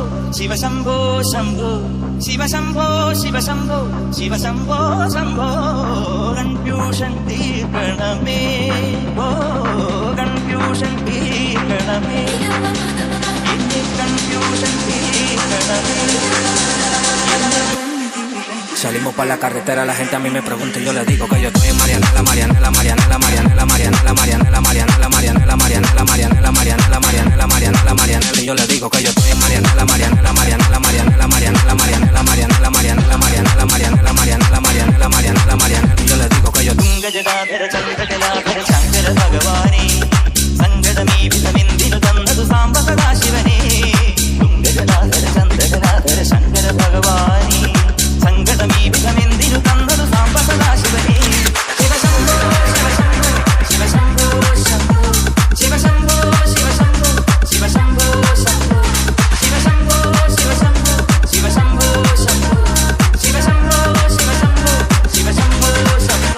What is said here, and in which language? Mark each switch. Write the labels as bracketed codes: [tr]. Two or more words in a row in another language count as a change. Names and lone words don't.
[ml] ശിവശംഭോ ശംഭോ ശിവശംഭോ ശിവശംഭോ ശിവശംഭോ ശംഭോ കൺഫ്യൂഷൻ തീർക്കണമേ ഓ കൺഫ്യൂഷൻ തീർക്കണമേ എന്നെ കൺഫ്യൂഷൻ തീർക്കണമേ. [es] Salimos pa' la carretera, la gente a mí me pregunta y yo le digo que yo estoy en Marianela, Marianela, Marianela, Marianela, Marianela, Marianela, Marianela, Marianela, Marianela, Marianela, Marianela, Marianela, Marianela, Marianela, y yo le digo que yo estoy en Marianela, Marianela, Marianela, Marianela, Marianela, Marianela, Marianela, Marianela, Marianela, Marianela, Marianela, Marianela, Marianela, Marianela, y yo le digo que yo [ml] തുംഗജടാധര ചന്ദ്രകലാധര ശങ്കര ഭഗവാനേ സങ്കടമീ വിധമെന്തിനു തന്നതു സാംബ സദാശിവനേ. തുംഗജടാധര ചന്ദ്രകലാധര ശങ്കര ഭഗവാനേ സങ്കടമീ വിധമെന്തിനു തന്നതു സാംബ സദാശിവനേ. ശിവശംഭോ ശിവശംഭോ ശിവശംഭോ ശംഭോ ശിവശംഭോ ശിവശംഭോ ശിവശംഭോ ശംഭോ ശിവശംഭോ ശിവശംഭോ ശിവശംഭോ ശംഭോ ശിവശംഭോ ശിവശംഭോ ശിവശംഭോ ശംഭോ.